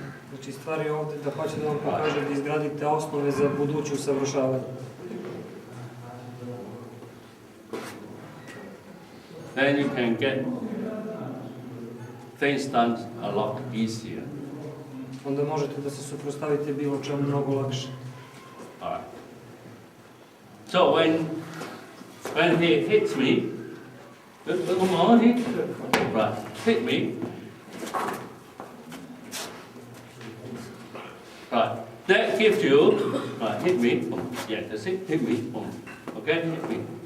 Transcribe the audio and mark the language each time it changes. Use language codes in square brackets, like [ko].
[sr] Znači stvar je ovdje da hoće da vam pokaže da izgradite osnove za buduće usavršavanje. [en] Then you can get things done a lot easier. [sr] Onda možete da se suprotstavite bilo čemu mnogo lakše. [en] All right. So when he hits me, come on, right, hit me. Right, that gives you, right, hit me, yeah, that's it, hit me, okay, hit me.